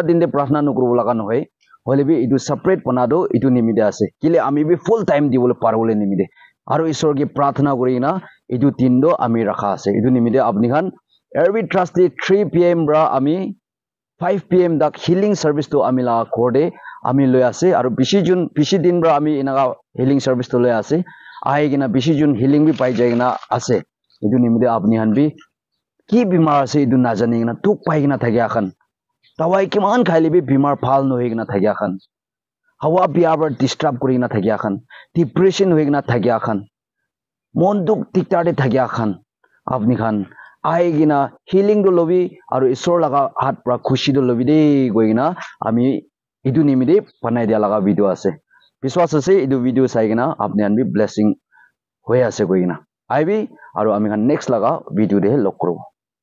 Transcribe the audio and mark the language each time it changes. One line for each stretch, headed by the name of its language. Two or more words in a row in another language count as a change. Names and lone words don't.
Naga Pidgin: din de prajna nugrubo laga noy holibi idu separate panado idu nimide ase kile ami bi
English: full time
Naga Pidgin: dibole parole nimide aru isor ge prathana korina idu tindo ami rakha ase idu nimide apni khan
English: every Thursday
Naga Pidgin: 3 PM ra ami 5 PM dak
English: healing service
Naga Pidgin: to amila korde ami loi ase aru bishi din ra ami inaga
English: healing service
Naga Pidgin: to loi ase ai gina bishi jun healing bi pai jai gina ase idu nimide apni khan bi ki bimar ase idu na jani gina tuk pai gina thagya khan tawai kiman khaile bi bimar phal no hegna thagya khan hawa biabar disturb kurina thagya khan depression hegna thagya khan mon duk tiktar de thagya khan apni khan ai gina healing do lobi aru isor laga hat pra khushi do lobi de goina ami idu nimide panai dia laga video ase biswas ase idu video sai gina apni an bi blessing hoye ase goina ai bi aru ami khan next laga video de lok koro